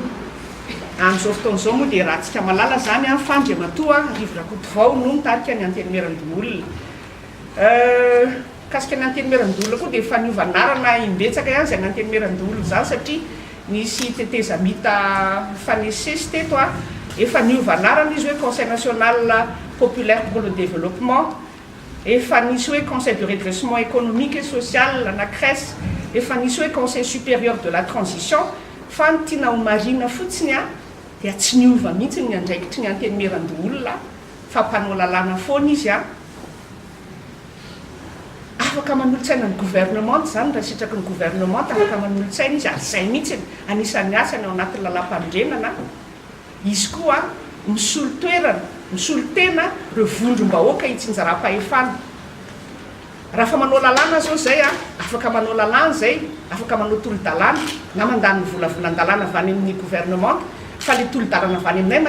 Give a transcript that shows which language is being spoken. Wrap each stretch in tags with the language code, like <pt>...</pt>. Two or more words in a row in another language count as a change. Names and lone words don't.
<mg>Amin'izao fotoana izao moa dia rahantsika malala zany fa Andriamatoa Rivo Rakotovao no mitarika ny Antenimierandoholona. Kasika ny Antenimierandoholona koa dia efa niovanarana imbetsaka ihany zay ny Antenimierandoholona zany satria nisy teteza mita fanesesy teto efa niovanarana izy hoe</mg> <fr>Conseil national populaire pour le développement,</fr> <mg>efa nisy hoe</mg> <fr>Conseil de redressement économique et social</fr> <mg>na CRES, efa nisy hoe</mg> <fr>Conseil supérieur de la transition,</fr> <mg>fa ny tiana ho marina fotsiny dia tsy niova mihitsy ny andraikitry ny Antenimierandoholona fa mpanao lalàna foana izy afaka manolotsaina ny gouvernement zany raha sitraky ny gouvernement afaka manolotsaina izy ary zay mihitsy anisan'ny asany ao anatin'ny lalam-pandrenana izy koa misolo toerana misolo tena reo vondrom-bahoaka hitsinjara-pahefana raha fa manao lalàna zao zay afaka manao lalàna zay afaka manao tolo-dalàna na mandany volavolan-dalàna avy any amin'ny gouvernement fa le tolo-dalàna avy any aminay</mg>